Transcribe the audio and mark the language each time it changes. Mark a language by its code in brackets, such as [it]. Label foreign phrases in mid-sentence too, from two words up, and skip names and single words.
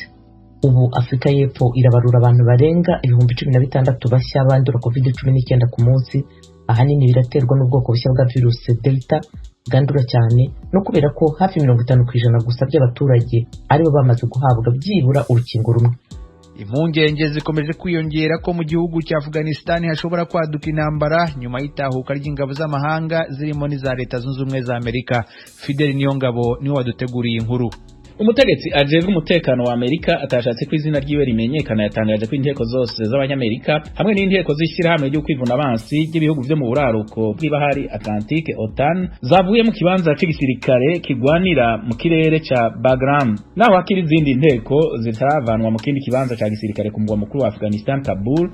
[rw] Ubu Afrika y'Epfo irabarura abantu barenga 16,000 bashya bandura COVID-19 ku munsi. Ahanini biraterwa n'ubwoko bushya bwa virusi Delta bwandura cyane no kubera ko hafi 50% gusa by'abaturage aribo bamaze guhabwa byibura urukingo rumwe. Impungenge zikomeje kwiyongera ko mu gihugu cya Afghanistan hashobora kwaduka intambara nyuma y'itahuka ry'ingabo z'amahanga zirimo n'iza Leta Zunze Ubumwe za Amerika. Fidel Niyongabo niwe waduteguriye inkuru. [rn] Umutegetsi ajejwe umutekano wa Amerika atashatse ko izina ryiwe rimenyekana yatangaje ko inteko zose z'abanyamerika hamwe n'inteko z'ishyirahamwe ryo kwivuna abansi ry'ibihugu byo mu buraruko bw'ibahari Atlantique OTAN zavuye mu kibanza cy'igisirikare kigwanira mu kirere ca Bagram, naho hakiri izindi inteko zitaravanwa mu kindi kibanza ca gisirikare ku mugwa mukuru wa Afghanistan Kabul.